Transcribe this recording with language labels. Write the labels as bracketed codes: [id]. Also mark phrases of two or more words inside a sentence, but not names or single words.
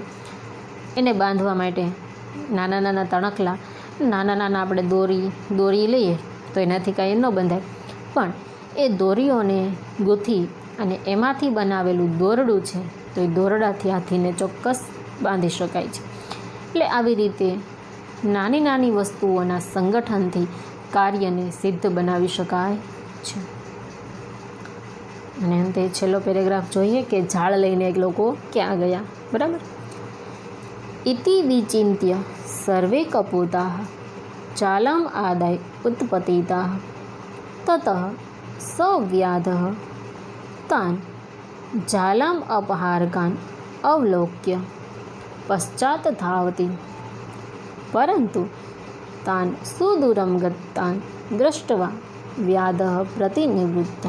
[gu] એને બાંધવા માટે નાના નાના તણખલા, નાના નાના આપણે દોરી લઈએ તો એનાથી કાંઈ ન બંધાય, પણ એ દોરીઓને ગૂંથી અને એમાંથી બનાવેલું દોરડું છે તો એ દોરડાથી હાથીને ચોક્કસ બાંધી શકાય છે। એટલે આવી રીતે નાની નાની વસ્તુઓના સંગઠનથી કાર્યને સિદ્ધ બનાવી શકાય છે। અને અંતે છેલ્લો પેરેગ્રાફ જોઈએ કે ઝાડ લઈને એક લોકો ક્યાં ગયા, બરાબર। [sa] इति विचिन्त्य सर्वे कपूताः जालम् आदाय उत्पतिताः। ततः स व्याधः तान् जालम् अपहारकान् अवलोक्य पश्चात् धावति, परन्तु तान् सुदूरं गतान् दृष्ट्वा व्याधः प्रतिनिवृत्तः।